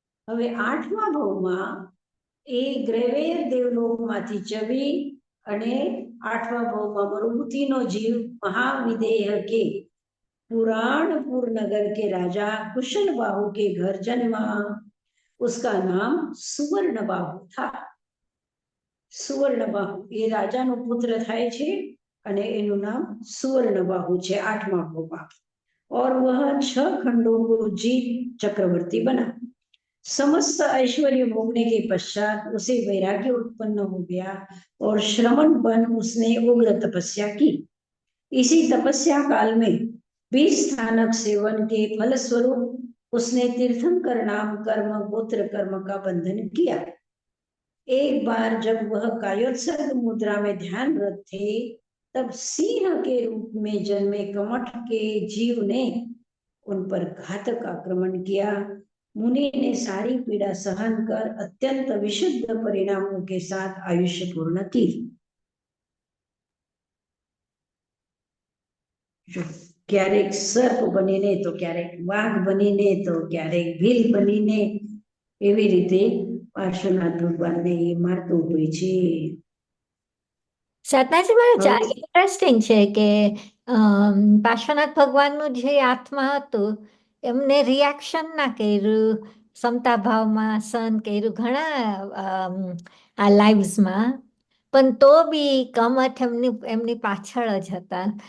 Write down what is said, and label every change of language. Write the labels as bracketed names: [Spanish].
[Gujarati] હવે 8મા ભાવમાં એ ગ્રેવેર દેવલોકમાંથી ચવી અને 8મા ભાવમાં મરુભૂતિનો જીવ મહાવિદેહ કે [Hindi] पुराणपुर नगर के राजा कुशल बाहु के घर जन्मा. उसका नाम सुवर्णबाहु था. [Gujarati] सुवर्णबाहु ये राजाનો પુત્ર થાય છે અને એનું નામ सुवर्णबाहु છે 8મા ભાવમાં. [Hindi] और वह 6 खंडों को जीत चक्रवर्ती बना. समस्त ऐश्वर्य भोगने के पश्चात उसे वैराग्य उत्पन्न हो गया और श्रमण बन उसने उग्र तपस्या की. इसी तपस्या काल में 20 स्थानक सेवन के फलस्वरूप उसने तीर्थंकर नाम कर्म गोत्र कर्म का बंधन किया. एक बार जब वह कायोत्सर्ग मुद्रा में ध्यानरत थे तब सिंह के रूप में जन्मे कमठ के जीव ने उन पर घातक आक्रमण किया. मुनि ने सारी पीड़ा सहन कर अत्यंत विशुद्ध परिणामों के साथ आयुष्य पूर्ण की. [Gujarati] ક્યારેક સર્પ બનીને તો ક્યારેક વાઘ બનીને તો ક્યારેક ભીલ બનીને એવી રીતે પાર્શ્વનાથ ભગવાનને એ મારતું હોય છે. સતનાજી મહારાજ ઇન્ટરેસ્ટિંગ છે કે પાર્શ્વનાથ ભગવાનનું જે આત્મા હતું એમને રિએક્શન ના કર્યું, સમતા ભાવમાં સહન કર્યું ઘણા આ લાઈવ્સમાં, પણ તો બી કમઠ એમની પાછળ જ હતા.